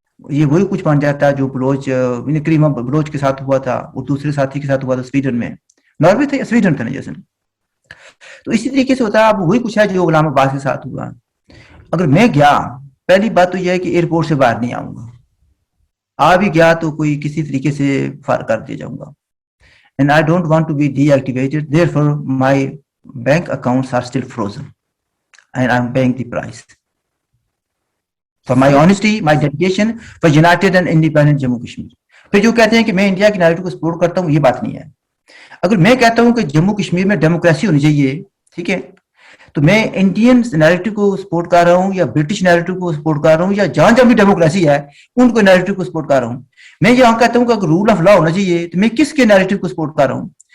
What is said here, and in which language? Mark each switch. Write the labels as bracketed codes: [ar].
[ur] یہ وہی کچھ بن جاتا ہے جو بلوچ کریمہ بلوچ کے ساتھ ہوا تھا، اور دوسرے ساتھی کے ساتھ ہوا تھا سویڈن میں. ناروے تھا، سویڈن تھا نا جیسے. تو اسی طریقے سے ہوتا ہے. اب وہی کچھ ہے جو غلام عباس کے ساتھ ہوا. اگر میں گیا، پہلی بات تو یہ ہے کہ ایئرپورٹ سے باہر نہیں آؤں گا. آ بھی گیا تو کوئی کسی طریقے سے فار کر دیا جاؤں گا. [en] And I don't want to be deactivated. Therefore, my bank accounts are still frozen, and I'm paying the price for my honesty, my dedication for united and independent Jammu Kashmir. [ur] پھر جو کہتے ہیں کہ میں India کی narrative کو support کرتا ہوں، یہ بات نہیں ہے. اگر میں کہتا ہوں کہ جموں کشمیر میں ڈیموکریسی ہونی چاہیے، ٹھیک ہے، تو میں انڈین نیریٹو کو سپورٹ کر رہا ہوں یا برٹش نیریٹو کو سپورٹ کر رہا ہوں یا جہاں جہاں بھی ڈیموکریسی ہے ان کو نیریٹو کو سپورٹ کر رہا ہوں. میں یہاں کہتا ہوں کہ اگر رول آف لا ہونا چاہیے تو میں کس کے نیریٹو کو سپورٹ کر رہا ہوں.